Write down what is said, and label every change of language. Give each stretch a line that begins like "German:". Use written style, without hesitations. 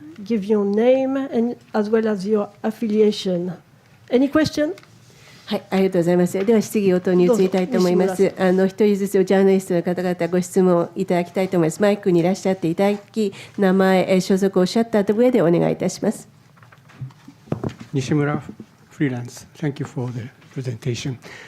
English: Give your name and as well as your affiliation. Any question?
Japanese: はい、ありがとうございます。では質疑応答に移りたいと思います。一人ずつジャーナリストの方々ご質問いただきたいと思います。マイクにいらっしゃっていただき、名前、所属をおっしゃった上でお願いいたします。
English: 西村 freelance. Thank you for the presentation.